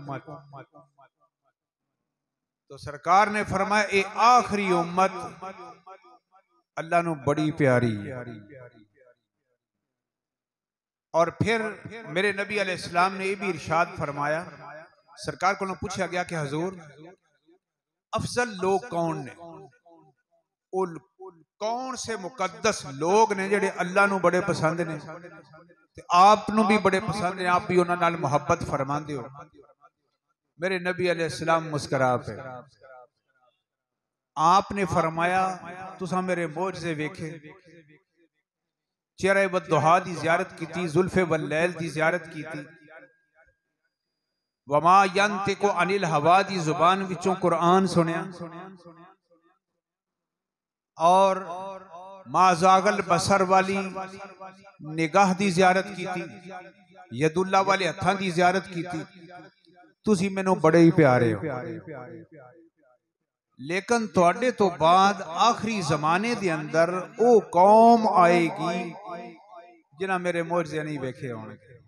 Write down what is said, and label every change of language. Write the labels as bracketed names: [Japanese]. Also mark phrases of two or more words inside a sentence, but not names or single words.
[Punjabi] ਤੋ ਸਰਕਾਰ ਨੇ ਫ਼ਰਮਾਇਆ ਯੇ ਆਖ਼ਰੀ ਉੱਮਤ ਅੱਲਾਹ ਨੂੰ ਬੜੀ ਪਿਆਰੀ ਹੈ। ਔਰ ਫਿਰ ਮੇਰੇ ਨਬੀ ਅਲੈਹਿੱਸਲਾਮ ਨੇ ਯੇ ਭੀ ਇਰਸ਼ਾਦ ਫ਼ਰਮਾਇਆ, ਸਰਕਾਰ ਕੋ ਪੂਛਾ ਗਯਾ ਕਿ ਹਜ਼ੂਰ ਅਫ਼ਜ਼ਲ ਲੋਗ ਕੌਣ ਨੇ? ਕੌਣ ਸੇ ਮੁਕੱਦਸ ਲੋਗ ਨੇ ਜਿਹੜੇ ਅੱਲਾਹ ਨੂੰ ਬੜੇ ਪਸੰਦ ਨੇ, ਆਪ ਨੂੰ ਭੀ ਬੜੇ ਪਸੰਦ ਨੇ, ਆਪ ਭੀ ਉਨ੍ਹਾਂ ਨਾਲ ਮੁਹੱਬਤ ਫ਼ਰਮਾਂਦੇ ਹੋ? ਮੇਰੇ ਨਬੀ ਅਲੈਹਿੱਸਲਾਮ ਮੁਸਕੁਰਾ ਪੇ ਆਪਨੇ ਫ਼ਰਮਾਇਆ ਤੁਸਾਂ ਮੇਰੇ ਮੋਜਜ਼ੇ ਵੇਖੇ, ਚਿਹਰੇ ਵੱਦੁਹਾ ਦੀ ਜ਼ਿਆਰਤ ਕੀਤੀ, ਜ਼ੁਲਫ਼ੇ ਵੱਲੈਲ ਦੀ ਜ਼ਿਆਰਤ ਕੀਤੀ, जुल्फे वल्लैल दी ज़ियारत कीती, [Arabic] وما ينطق عن الهوى [Punjabi] ਦੀ ਜ਼ੁਬਾਨ ਵਿਚੋਂ ਕੁਰਾਨ ਸੁਣਿਆ, ਔਰ [Arabic] ما زاغ البصر [Punjabi] ਵਾਲੀ ਨਿਗਾਹ ਦੀ ਜ਼ਿਆਰਤ ਕੀਤੀ, ਯਦੁੱਲਾ ਵਾਲੇ ਹੱਥਾਂ ਦੀ ਜ਼ਿਆਰਤ ਕੀਤੀ। ਤੁਸੀਂ ਮੈਨੂੰ ਬੜੇ ਹੀ ਪਿਆਰੇ ਹੋ, ਲੇਕਿਨ ਤੁਹਾਡੇ ਤੋਂ ਬਾਅਦ ਆਖ਼ਰੀ ਜ਼ਮਾਨੇ ਦੇ ਅੰਦਰ ਵੋ ਕੌਮ ਆਏਗੀ ਜਿਨ੍ਹਾਂ ਮੇਰੇ ਮੋਜਜ਼ੇ ਨਹੀਂ ਵੇਖੇ ਹੋਣਗੇ,